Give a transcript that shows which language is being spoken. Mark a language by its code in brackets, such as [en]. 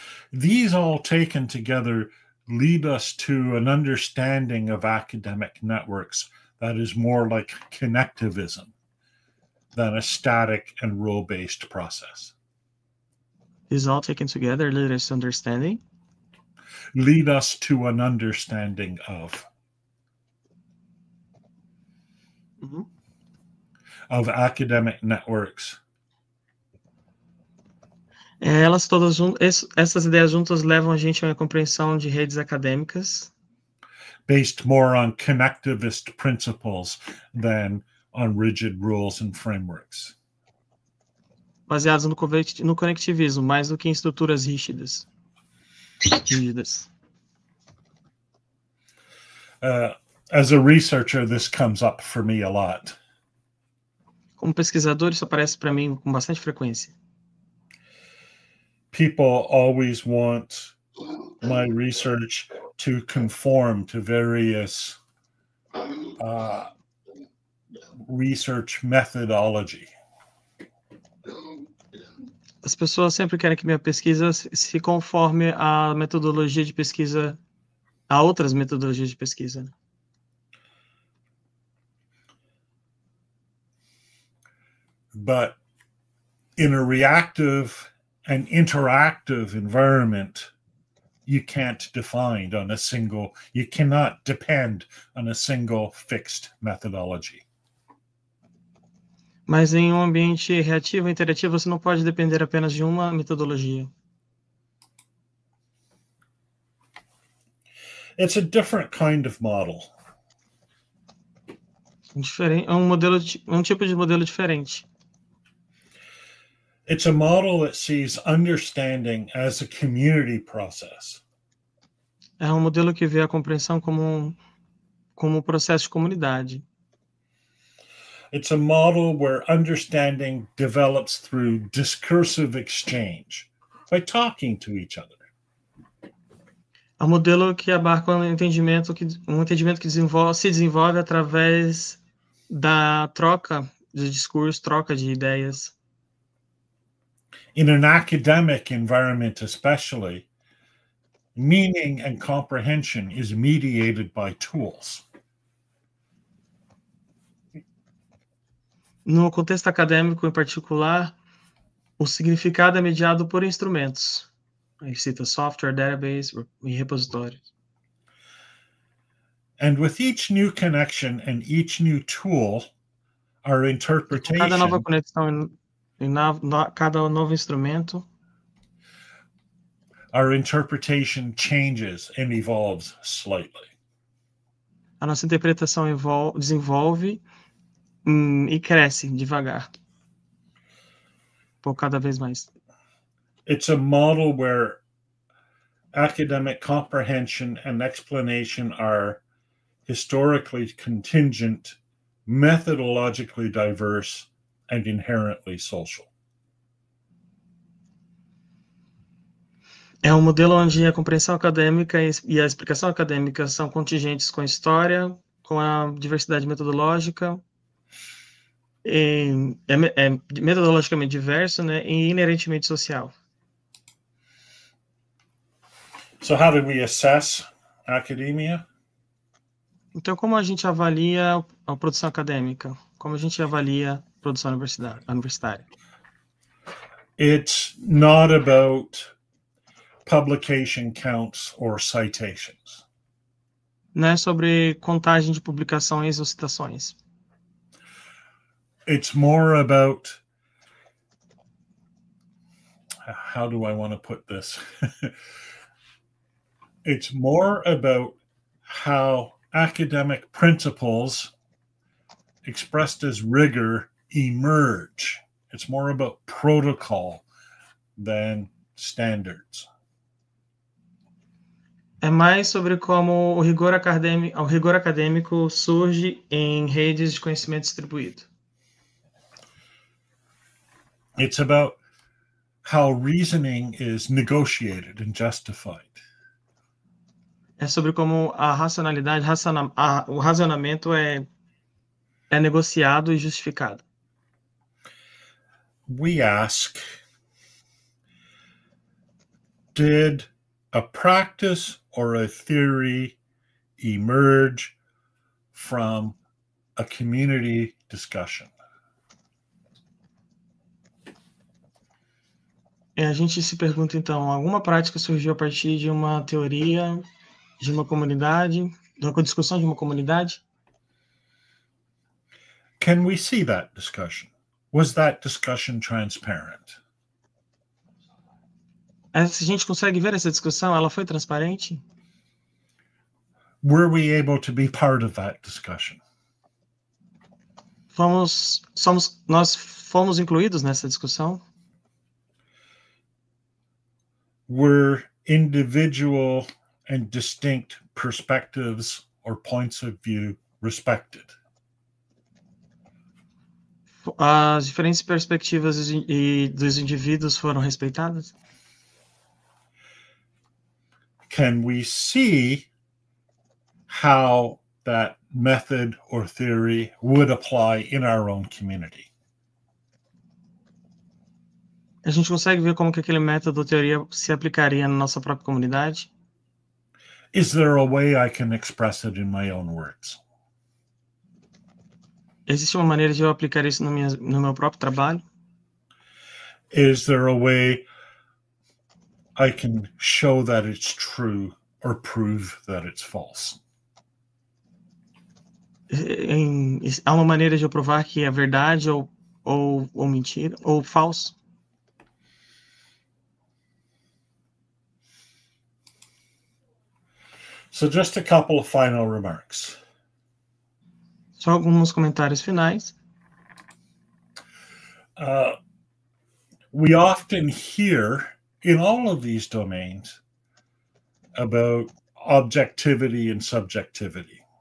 [en] These all taken together lead us to an understanding of academic networks that is more like connectivism than a static and rule-based process. These all taken together lead us to understanding? Lead us to an understanding of. Of academic networks. [pt] Elas todas essas ideias juntas levam a gente a uma compreensão de redes acadêmicas [en] based more on connectivist principles than on rigid rules and frameworks. [pt] Baseadas no conectivismo, mais do que em estruturas rígidas. [en] As a researcher, this comes up for me a lot. [pt] Como pesquisador, isso aparece para mim com bastante frequência. [en] People always want my research to conform to various research methodology. [pt] As pessoas sempre querem que minha pesquisa se conforme à metodologia de pesquisa, a outras metodologias de pesquisa. [en] But in a reactive and interactive environment, you can't define on a single, you cannot depend on a single fixed methodology. [pt] Mas em um ambiente reativo e interativo, você não pode depender apenas de uma metodologia. [en] It's a different kind of model. [pt] É um tipo de modelo diferente. [en] It's a model that sees understanding as a community process. [pt] É um modelo que vê a compreensão como um processo de comunidade. [en] It's a model where understanding develops through discursive exchange, by talking to each other. [pt] É um modelo que abarca um entendimento que se desenvolve através da troca de discurso, troca de ideias. [en] In an academic environment especially, meaning and comprehension is mediated by tools. [pt] No contexto acadêmico, em particular, o significado é mediado por instrumentos. Aí cita software, database e repositórios. [en] And with each new connection and each new tool, our [pt] E com [en] interpretation, [pt] cada nova conexão cada novo instrumento, [en] our interpretation changes and evolves slightly. [pt] a nossa interpretação desenvolve e cresce devagar, por cada vez mais. [en] It's a model where academic comprehension and explanation are historically contingent, methodologically diverse, and inherently social. [pt] É um modelo onde a compreensão acadêmica e a explicação acadêmica são contingentes com a história, com a diversidade metodológica, é metodologicamente diverso, né, e inerentemente social. [en] So how do we assess academia? [pt] Então, como a gente avalia a produção acadêmica? Como a gente avalia a produção universitária? [en] It's not about publication counts or citations. [pt] Não é sobre contagem de publicações ou citações. [en] It's more about, how do I want to put this? It's more about how academic principles expressed as rigor emerge. It's more about protocol than standards. [pt] É mais sobre como o rigor acadêmico surge em redes de conhecimento distribuído. [en] It's about how reasoning is negotiated and justified. [pt] É sobre como a racionalidade, o racionamento é negociado e justificado. [en] We ask, did a practice or a theory emerge from a community discussion? [pt] A gente se pergunta, então, alguma prática surgiu a partir de uma teoria, de uma comunidade, de uma discussão de uma comunidade? [en] Can we see that discussion? Was that discussion transparent? [pt] Se a gente consegue ver essa discussão, ela foi transparente? [en] Were we able to be part of that discussion? [pt] Nós fomos incluídos nessa discussão? [en] Were individual and distinct perspectives or points of view respected? [pt] As diferentes perspectivas dos indivíduos foram respeitadas? [en] Can we see how that method or theory would apply in our own community? [pt] A gente consegue ver como que aquele método ou teoria se aplicaria na nossa própria comunidade? [en] Is there a way I can express it in my own words? [pt] Existe uma maneira de eu aplicar isso no meu próprio trabalho? [en] Is there a way I can show that it's true or prove that it's false? [pt] Há uma maneira de eu provar que é verdade ou mentira, ou falso? [en] So just a couple of final remarks. [pt] Só alguns comentários finais. [en] We often hear in all of these domains about objectivity and subjectivity.